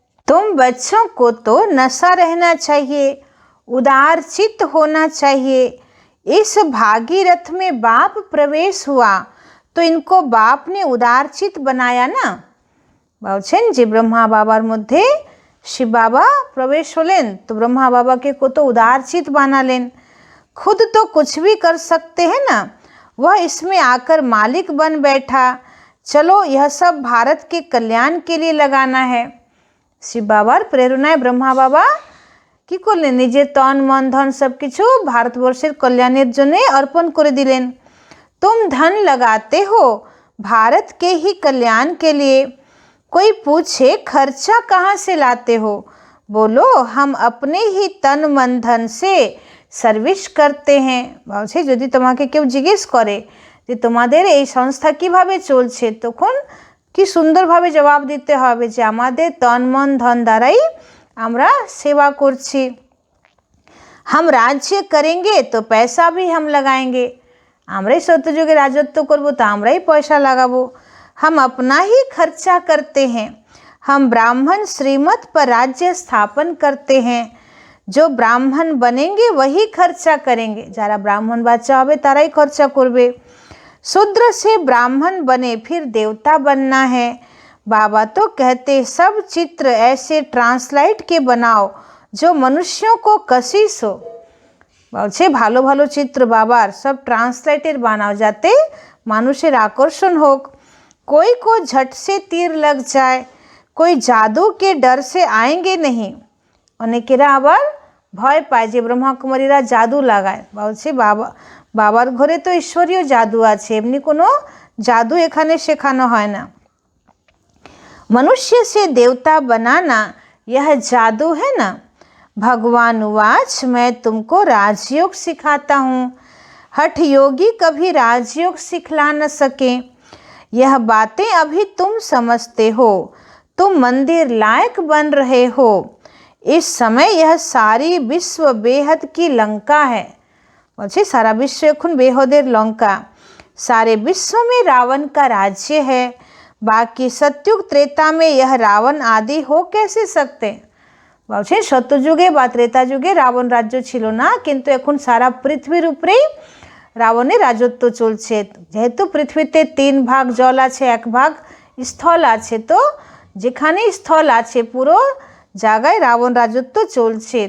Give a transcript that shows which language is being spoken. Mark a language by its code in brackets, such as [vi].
[hi] तुम बच्चों को तो नशा रहना चाहिए, उदार चित्त होना चाहिए। इस भागीरथ में बाप प्रवेश हुआ तो इनको बाप ने उदार चित्त बनाया ना। [bn] বলছেন যে ব্রহ্মা বাবার মধ্যে শিব বাবা প্রবেশ হলেন, তো ব্রহ্মা বাবাকে কত उदार चित्त বানালেন। [hi] खुद तो कुछ भी कर सकते हैं ना, वह इसमें आकर मालिक बन बैठा। चलो यह सब भारत के कल्याण के लिए लगाना है। [bn] শিব বাবার প্রেরণায় ব্রহ্মা বাবা কি করলেন, নিজের তন মন ধন সব কিছু ভারতবর্ষের কল্যাণের জন্য অর্পণ করে দিলেন। [hi] तुम धन लगाते हो भारत के ही कल्याण के लिए। कोई पूछे खर्चा कहाँ से लाते हो, बोलो हम अपने ही तन मन धन से [bn] সার্ভিস করতে হ্যাঁ। বলছে যদি তোমাকে কেউ জিজ্ঞেস করে যে তোমাদের এই সংস্থা কিভাবে চলছে, তখন কি সুন্দরভাবে জবাব দিতে হবে যে আমাদের তন মন ধন দ্বারাই আমরা সেবা করছি। [hi] हम राज्य करेंगे तो पैसा भी हम लगाएंगे, [bn] আমরাই সত্যযুগে রাজত্ব করব তো আমরাই পয়সা লাগাবো। [hi] हम अपना ही खर्चा करते हैं, हम ब्राह्मण श्रीमत पर राज्य स्थापन करते हैं। जो ब्राह्मण बनेंगे वही खर्चा करेंगे, [bn] যারা ব্রাহ্মণ বাচ্চা হবে তারাই খরচা করবে। [hi] शूद्र से ब्राह्मण बने फिर देवता बनना है। बाबा तो कहते सब चित्र ऐसे ट्रांसलाइट के बनाओ जो मनुष्यों को कशिश हो। [bn] বলছে ভালো ভালো চিত্র বাবার সব ট্রান্সলেটের বানাও যাতে মানুষের আকর্ষণ হোক। [hi] कोई को झट से तीर लग जाए, कोई जादू के डर से आएंगे नहीं। [bn] অনেকেরা আবার ভয় পায় যে ব্রহ্মাকুমারীরা জাদু লাগায়। বলছে বাবার ঘরে তো ঈশ্বরীয় জাদু আছে, এমনি কোনো জাদু এখানে শেখানো হয় না। [hi] मनुष्य से देवता बनाना यह जादू है ना। भगवान उवाच मैं तुमको राजयोग सिखाता हूँ। हठ योगी कभी राजयोग सिखला न सके। यह बातें अभी तुम समझते हो, तुम मंदिर लायक बन रहे हो। इस समय यह सारी विश्व बेहद की लंका है। [bn] बोलছে [hi] सारा विश्व [bn] এখন বেহদের লঙ্কা। [hi] सारे विश्व में रावण का राज्य है, बाकी सत्युग त्रेता में यह रावण आदि हो कैसे सकते। [bn] বলছে সত্যযুগে বা ত্রেতা যুগে রাবণ রাজ্য ছিল না, কিন্তু এখন সারা পৃথিবীর উপরেই রাবণের রাজত্ব চলছে। যেহেতু পৃথিবীতে 3 ভাগ জল আছে, 1 ভাগ স্থল আছে, তো যেখানে স্থল আছে পুরো জায়গায় রাবণ রাজত্ব চলছে।